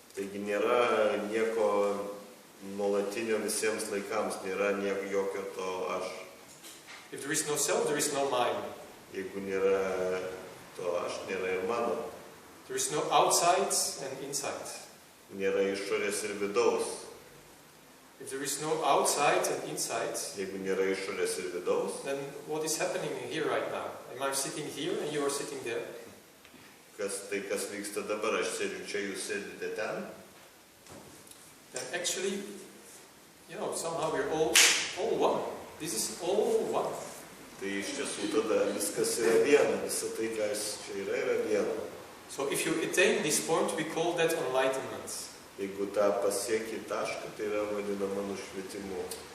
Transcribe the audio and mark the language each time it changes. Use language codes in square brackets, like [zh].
[lt] Taigi nėra nieko nuolatinio visiems laikams, nėra jokio to aš. [en] If there is no self, there is no mine. [lt] Jeigu nėra to aš, nėra ir mano. [en] There is no outside and inside. [lt] Nėra išorės ir vidaus. [en] If there is no outside and inside, [lt] Jeigu nėra išorės ir vidaus, [en] then what is happening here right now? Am I sitting here and you are sitting there? [lt] kas vyksta dabar, aš sėdžiu čia, jūs sėdite ten. [en] Then actually, somehow we're all one. This is all one. [lt] Tai iš tiesų tada viskas yra viena, visa tai, kas čia yra viena. [en] So if you attain this point, we call that enlightenment. [lt] Jeigu tą pasieki tašką, tai yra vadinama nušvitimu.